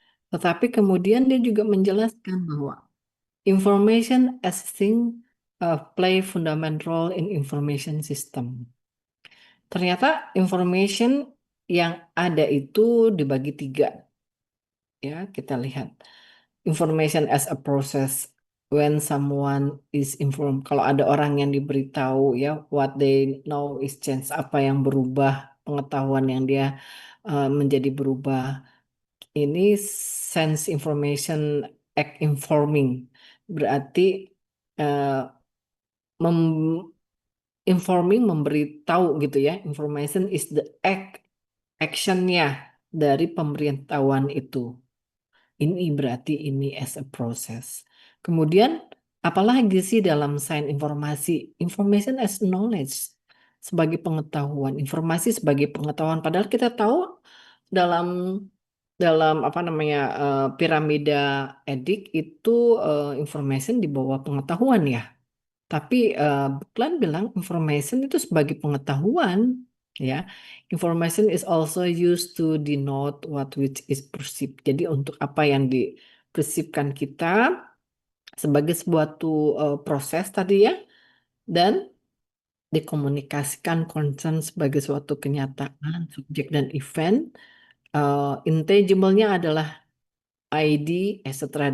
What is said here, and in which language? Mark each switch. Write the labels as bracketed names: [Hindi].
[Indonesian] Tetapi kemudian dia juga menjelaskan bahwa [English] information as thing play fundamental role in information system. [Indonesian] Ternyata information yang ada itu dibagi tiga. Ya, kita lihat. [English] Information as a process when someone is informed. [Indonesian] Kalau ada orang yang diberitahu ya, [English] what they know is change, [Indonesian] apa yang berubah, pengetahuan yang dia menjadi berubah. Ini [English] sense information act informing. [Indonesian] Berarti eh, mem- informing memberitahu gitu ya. [English] Information is the actionnya [Indonesian] dari pemberitahuan itu. Ini berarti ini [English] as a process. [Indonesian] Kemudian apalagi sih dalam sains informasi? [English] Information as knowledge [Indonesian] sebagai pengetahuan, informasi sebagai pengetahuan. Padahal kita tahu dalam dalam apa namanya piramida edik itu information di bawah pengetahuan ya. Tapi Buckland bilang information itu sebagai pengetahuan, ya. [English] Information is also used to denote what which is perceived. [Indonesian] Jadi untuk apa yang dipersepsikan kita sebagai sebuah proses tadi ya, dan dikomunikasikan concern sebagai suatu kenyataan, subjek dan event. Intangible-nya adalah ID, etc.